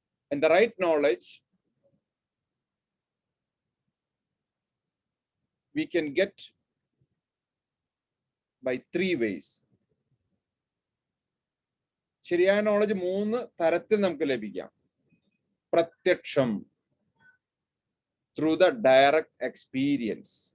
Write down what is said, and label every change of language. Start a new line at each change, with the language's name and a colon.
English: And the right knowledge we can get by 3 ways.
Malayalam: ശരിയായ knowledge 3 തരത്തിൽ നമുക്ക് ലഭിക്കാം.
English: പ്രത്യക്ഷം, through the direct experience.